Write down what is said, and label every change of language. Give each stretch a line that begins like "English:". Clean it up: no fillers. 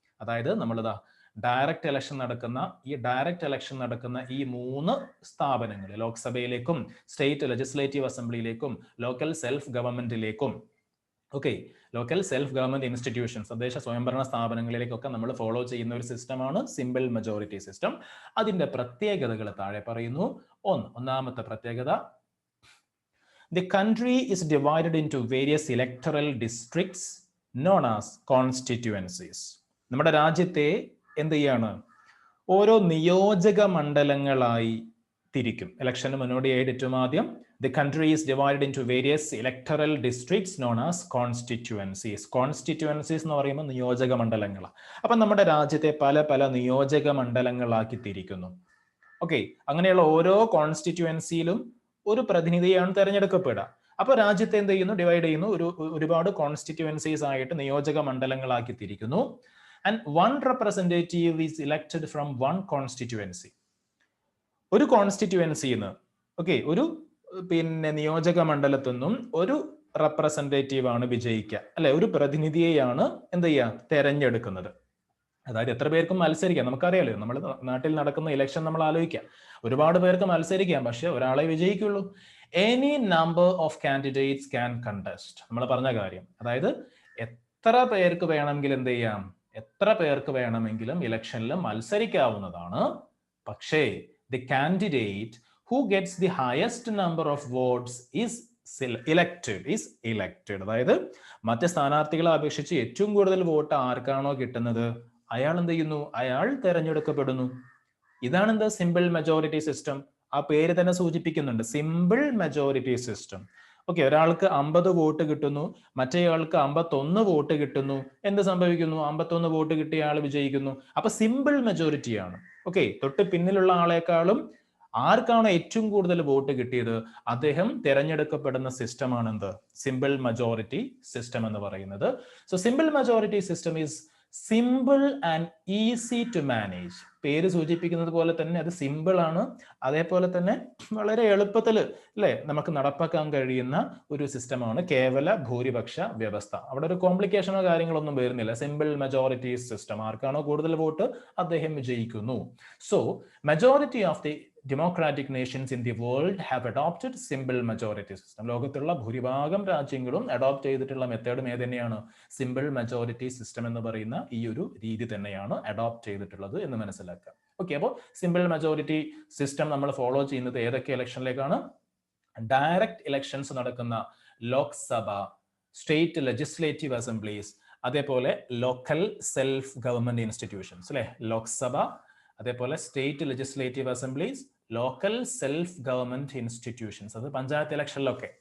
Malayalam: അതായത് നമ്മളിതാ direct election നടക്കുന്ന ഈ മൂന്ന് സ്ഥാപനങ്ങൾ, ലോക്സഭയിലേക്കും state legislative അസംബ്ലിയിലേക്കും local self ഗവൺമെന്റിലേക്കും, local self government institutions, തദ്ദേശ സ്വയംഭരണ സ്ഥാപനങ്ങളിലേക്കൊക്കെ നമ്മൾ ഫോളോ ചെയ്യുന്ന ഒരു സിസ്റ്റമാണ് സിമ്പിൾ മെജോറിറ്റി സിസ്റ്റം. അതിന്റെ പ്രത്യേകതകൾ താഴെ പറയുന്നു. ഒന്നാമത്തെ പ്രത്യേകത,
English: the country is divided into various electoral districts known as constituencies.
Malayalam: നമ്മുടെ രാജ്യത്തെ എന്ത് ചെയ്യാണ്, ഓരോ നിയോജക മണ്ഡലങ്ങളായി തിരിക്കും. ഇലക്ഷന് മുന്നോടിയായിട്ട് ഏറ്റവും ആദ്യം
English: the country is divided into various electoral districts known as constituencies.
Malayalam: Constituencies എന്ന് പറയുമ്പോൾ നിയോജക മണ്ഡലങ്ങളാണ്. അപ്പൊ നമ്മുടെ രാജ്യത്തെ പല പല നിയോജക മണ്ഡലങ്ങളാക്കി തിരിക്കുന്നു. അങ്ങനെയുള്ള ഓരോ കോൺസ്റ്റിറ്റ്യുവൻസിയിലും ഒരു പ്രതിനിധിയാണ് തെരഞ്ഞെടുക്കപ്പെടുക. അപ്പൊ രാജ്യത്തെ എന്ത് ചെയ്യുന്നു, ഡിവൈഡ് ചെയ്യുന്നു, ഒരുപാട് കോൺസ്റ്റിറ്റ്യുവൻസീസ് ആയിട്ട് നിയോജക മണ്ഡലങ്ങളാക്കി തിരിക്കുന്നു.
English: And one representative is elected from one constituency.
Malayalam: ഒരു കോൺസ്റ്റിറ്റ്യുവൻസിന്ന് ഒരു നിയോജക മണ്ഡലത്തിൽ നിന്നും ഒരു റെപ്രസെന്റേറ്റീവ് ആണ് വിജയിക്കുക, അല്ലെ, ഒരു പ്രതിനിധിയെയാണ് എന്ത് ചെയ്യുക, തെരഞ്ഞെടുക്കുന്നത്. അതായത് എത്ര പേർക്കും മത്സരിക്കാം, നമുക്കറിയാലോ, നമ്മൾ നാട്ടിൽ നടക്കുന്ന ഇലക്ഷൻ നമ്മൾ ആലോചിക്കാം, ഒരുപാട് പേർക്ക് മത്സരിക്കാം, പക്ഷെ ഒരാളെ വിജയിക്കുള്ളൂ.
English: any number of candidates can contest,
Malayalam: നമ്മൾ പറഞ്ഞ കാര്യം. അതായത് എത്ര പേർക്ക് വേണമെങ്കിലും എന്ത് ചെയ്യാം, എത്ര പേർക്ക് വേണമെങ്കിലും ഇലക്ഷനിൽ മത്സരിക്കാവുന്നതാണ്.
English: പക്ഷേ the candidate who gets the highest number of votes is elected.
Malayalam: അതായത് മറ്റ് സ്ഥാനാർത്ഥികളെ അപേക്ഷിച്ച് ഏറ്റവും കൂടുതൽ വോട്ട് ആർക്കാണോ കിട്ടുന്നത് അയാൾ എന്ത് ചെയ്യുന്നു, അയാൾ തെരഞ്ഞെടുക്കപ്പെടുന്നു. ഇതാണ് എന്താ സിമ്പിൾ മെജോറിറ്റി സിസ്റ്റം. ആ പേര് തന്നെ സൂചിപ്പിക്കുന്നുണ്ട്, സിമ്പിൾ മെജോറിറ്റി സിസ്റ്റം. ഒരാൾക്ക് 50 വോട്ട് കിട്ടുന്നു, മറ്റേയാൾക്ക് 51 വോട്ട് കിട്ടുന്നു. എന്ത് സംഭവിക്കുന്നു, 51 വോട്ട് കിട്ടിയ ആൾ വിജയിക്കുന്നു. അപ്പൊ സിമ്പിൾ മെജോറിറ്റിയാണ്. തൊട്ട് പിന്നിലുള്ള ആളെക്കാളും ആർക്കാണോ ഏറ്റവും കൂടുതൽ വോട്ട് കിട്ടിയത് അദ്ദേഹം തിരഞ്ഞെടുക്കപ്പെടുന്ന സിസ്റ്റമാണ് എന്ത്?
English: simple majority system
Malayalam: എന്ന് പറയുന്നത്.
English: So simple majority system is simple and easy to manage.
Malayalam: പേര് സൂചിപ്പിക്കുന്നത് പോലെ തന്നെ അത് സിമ്പിൾ ആണ്, അതേപോലെ തന്നെ വളരെ എളുപ്പത്തിൽ അല്ലെ നമുക്ക് നടപ്പാക്കാൻ കഴിയുന്ന ഒരു സിസ്റ്റമാണ് കേവല ഭൂരിപക്ഷ വ്യവസ്ഥ. അവിടെ ഒരു കോംപ്ലിക്കേഷനോ കാര്യങ്ങളൊന്നും വരുന്നില്ല. സിമ്പിൾ മെജോറിറ്റി സിസ്റ്റം, ആർക്കാണോ കൂടുതൽ വോട്ട് അദ്ദേഹം വിജയിക്കുന്നു.
English: So majority of the democratic nations in the world have adopted simple majority system.
Malayalam: ലോകത്തുള്ള ഭൂരിഭാഗം രാജ്യങ്ങളും അഡോപ്റ്റ് ചെയ്തിട്ടുള്ള മെത്തേഡും ഏത് തന്നെയാണ്? സിമ്പിൾ മെജോറിറ്റി സിസ്റ്റം എന്ന് പറയുന്ന ഈ ഒരു രീതി തന്നെയാണ് അഡോപ്റ്റ് ചെയ്തിട്ടുള്ളത് എന്ന് മനസ്സിലാക്കുക. ഓക്കെ, അപ്പോൾ സിമ്പിൾ മെജോറിറ്റി സിസ്റ്റം നമ്മൾ ഫോളോ ചെയ്യുന്നത് ഏതൊക്കെ ഇലക്ഷനിലേക്കാണ്? ഡയറക്റ്റ് ഇലക്ഷൻസ് നടക്കുന്ന ലോക്സഭ, സ്റ്റേറ്റ് ലെജിസ്ലേറ്റീവ് അസംബ്ലീസ്, അതേപോലെ ലോക്കൽ സെൽഫ് ഗവൺമെന്റ് ഇൻസ്റ്റിറ്റ്യൂഷൻസ് അല്ലെ, ലോക്സഭ, അതേപോലെ state legislative assemblies, local self government institutions, അത് പഞ്ചായത്ത് ഇലക്ഷനിലൊക്കെ.